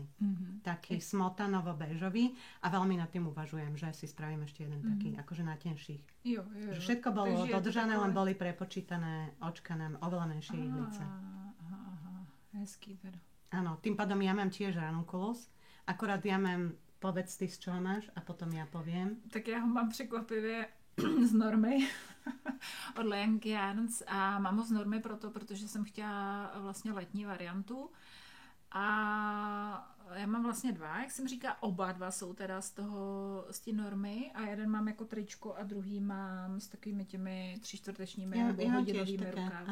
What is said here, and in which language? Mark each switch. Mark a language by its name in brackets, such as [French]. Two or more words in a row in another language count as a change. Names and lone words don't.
[Slovak] Taký smotanovo-béžový a veľmi nad tým uvažujem, že si spravím ešte jeden taký, akože na tenších. [Czech] Jo. [Slovak] Že všetko bolo dodržané, len boli prepočítané očkané oveľa menšie ihlice. [Czech] Hezký teda. [Slovak] Áno, tým pádom ja mám tiež ranunculus, akorát ja mám, povedz ty, z čoho máš a potom ja poviem. [Czech] Tak já ho mám překvapivě z normy od Leanky Yarns a mám ho z normy protože jsem chtěla vlastně letní variantu a já mám vlastně 2, jak jsem říká, oba 2 jsou teda z té normy a jeden mám jako tričko a druhý mám s takovými těmi 3/4 nebo hodinovými rukávy.